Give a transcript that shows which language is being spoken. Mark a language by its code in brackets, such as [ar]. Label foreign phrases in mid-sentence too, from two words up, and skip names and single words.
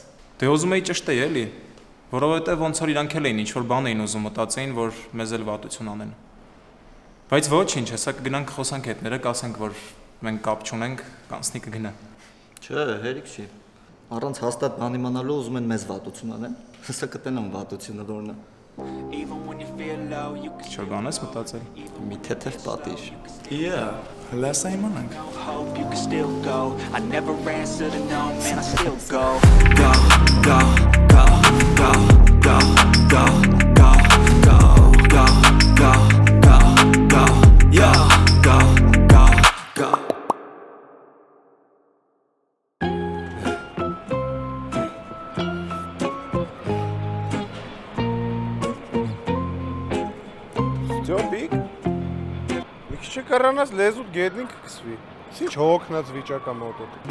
[hy] Դե ուզում էի ճշտել էլի, որովհետև ոնց որ իրանք էլ էին ինչ-որ բան էին ուզում, մտածեին, որ մեզ էլ վատություն անեն։ Բայց ոչինչ, հեսա կգնանք խոսանք հետները, կասենք, որ մենք կապ չունենք, կանցնի կգնա։ Չէ, հերիք չի։ Առանց հաստատ բան իմանալու ուզում են մեզ վատություն անեն։ Հեսա կտենան վատությունը որն է։ Չէ, բան ես մտածել։ Մի թեթև պատիժ։ Yeah, հլասա իմանանք։ [en] Hope you can still go. I never answer to no, man, I still go. Go, go, go, go, go, go, go, go, go, go, go, go, yo, go, go, go. [hy] Ստյոպիկ, մի քիչ կառանաս լեզուդ գետնին կկսվի, ինչ հոգնած վիճակա մոտոտ։